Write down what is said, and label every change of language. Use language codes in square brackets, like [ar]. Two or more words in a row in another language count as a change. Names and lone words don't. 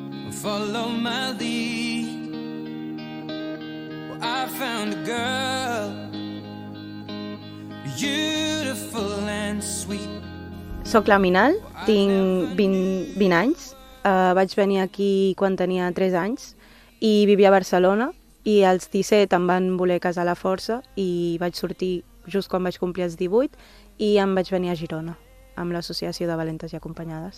[en] follow my lead. Well, I found a girl, beautiful and sweet. [ca] Soc la Minal, tinc 20 anys. Vaig venir aquí quan tenia 3 anys i vivia a Barcelona, i als 17 em van voler casar a la força i vaig sortir just quan vaig complir els 18 i em vaig venir a Girona amb l'Associació de Valentes i Acompanyades.